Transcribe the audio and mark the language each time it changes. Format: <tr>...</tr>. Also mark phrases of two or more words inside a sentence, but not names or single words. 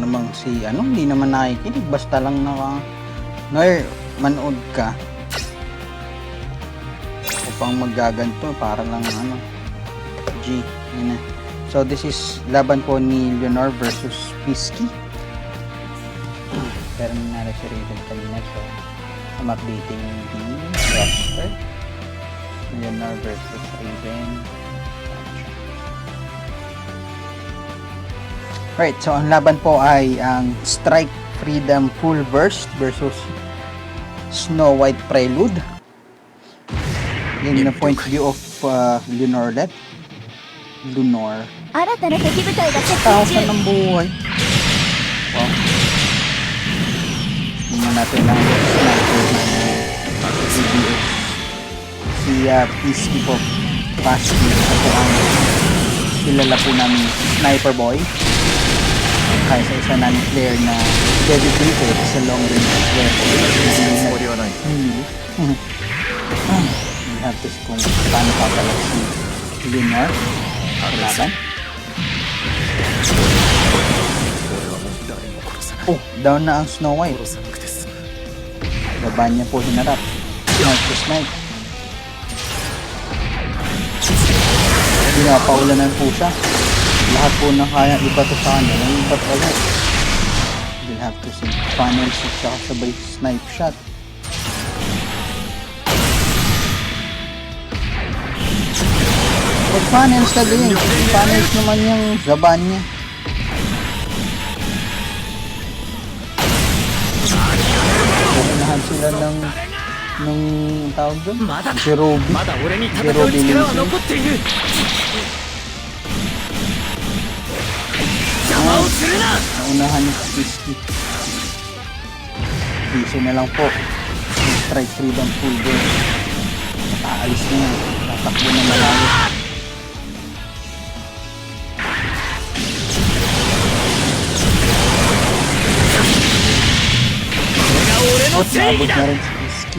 <tl>si ano, hindi naman nakikinig. Basta lang Noir, manood ka. Upang magaganto, para lang ano. G, yun na.</tl> <en>So, this is</en> <tl>laban po ni Leonor versus Pisky. Pero nanalo si Raven kanina.</tl> <en>So, I'm updating the roster.</en> <tl>Leonor versus Raven.</tl> <en>Right, so</en> <tl>ang laban po ay ang Strike Freedom Full Burst versus Snow White Prelude.</tl> <en>In the point of view of Leonor ulit.</en> <tl>Lunor.</tl> <ja>新たな敵部隊が接近</ja> <tl>Takasan</tl> <ja>中</ja> <tl>ng buhay. Wow. Tingnan natin ang sniper ng CBX. Si Pisky po. Pasky. Ito po ang kilala po namin Sniper Boy. Kaya sa isa namin player na dedicated sa long range weapon.</tl> <ja>つもりはない</ja> <en>We have to see</en> <tl>kung paano papalag si Leonor. Laban.</tl> <ja>俺はもう誰も殺さない</ja> <tl>Oh, down na ang Snow White.</tl> <ja>殺さなくて済む</ja> <tl>Baba niya po hinarap.</tl> <en>Snipe to snipe.</en> <tl>Pinapaulanan po siya. Lahat po na kaya iba to sa kanya. Yung iba't ulit.</tl> <en>We'll have to see. Funnel shot</en> <tl>siya sabay</tl> <en>snipe shot.</en> <tl>Pag funnels na din. Funnels naman yung zaban niya. Pukunahan sila ng tawag doon?</tl> <ja>まだだ</ja> <tl>Jerobi.</tl> <ja>まだ俺に戦う力は残っている邪魔をするな</ja> <tl>Naunahan ni Pisky. Piso na lang po. Strike Freedom Full Burst. Nakaalis na yan. Tatakbo na malayo. Nabot na rin si Pisky.</tl>